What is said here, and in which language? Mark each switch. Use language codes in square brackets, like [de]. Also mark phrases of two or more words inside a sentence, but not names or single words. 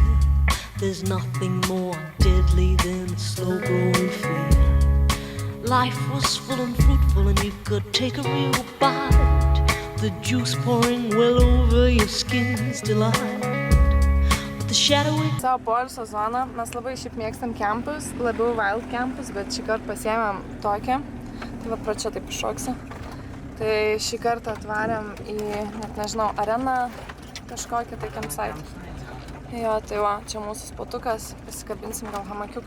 [en] There's nothing more deadly than slow growing fear. Life was full and fruitful and you could take a real bite. The juice pouring well over your skin's delight. But the shadowy [lt] Savo poilsio zoną mes labai šiaip mėgstam kempus, labiau wild kempus, bet šį kartą pasiėmėm tokį. Tai va, pro čia taip iššoksiu. Tai šį kartą atvarėm į, net nežinau, areną kažkokią tai campsite. Jo, tai va, čia mūsų spotukas, pasikabinsim gal hamakiuką.